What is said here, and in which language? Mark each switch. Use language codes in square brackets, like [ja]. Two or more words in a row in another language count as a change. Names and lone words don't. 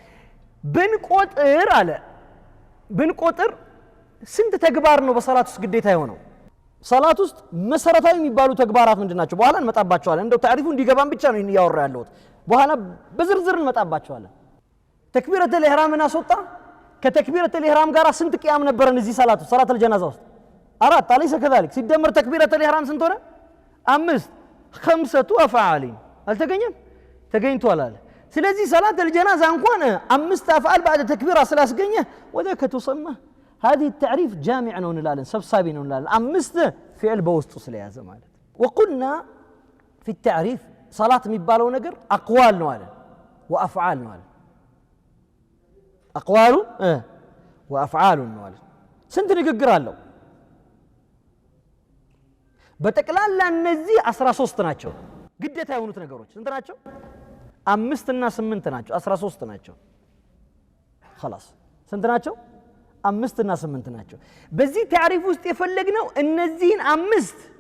[am] ብንቆጥር ስንት ተግባር ነው በሰላት ውስጥ ግዴታ የሆነው ሰላት ውስጥ መሰረታዊ የሚባሉ ተግባራት ምንድናቸው በኋላ እንመጣባቸዋለን እንደው ታሪፉ እንዲገባን ብቻ ነው ያወራ ያለሁት በኋላ በዝርዝር እንመጣባቸዋለን [ar] تكبيرة الإحرام [am] አስወጣ ከተክቢረተ الإحرام ጋር ስንት ቂያም ነበረን እዚህ [ar] صلاة الجنازة [am] ውስጥ አራት [ar] أليس كذلك [am] ሲደመር [ar] تكبيرة الإحرام [am] ስንት ሆነ አምስት [ar] خمسة أفعال [am] አልተገኘም ተገኝቷል አለ ስለዚህ [ar] صلاة الجنازة [am] እንኳን አምስት አፍዓል [ar] بعد تكبيرة [am] ስላስገኘ [ar] وذاك تسمى هذه التعريف جامع [am] ነው እንላለን ሰብሳቢ ነው እንላለን አምስት ፊዕል በውስጡ ስለያዘ ማለት [ar] وقلنا في التعريف صلاه [am] የሚባለው ነገር አቅዋል ነው አለ وافعال ነው አለ አቅዋሉ وافعال ነው አለ ስንት ንግግር አለው በተቀላላ እነዚህ 13 ናቸው ግዴታ የሆኑት ነገሮች ስንት ናቸው 5 እና 8 ናቸው 13 ናቸው خلاص ስንት ናቸው 5 እና 8 ናቸው በዚህ ታሪፍ ውስጥ የፈለግነው እነዚህን 5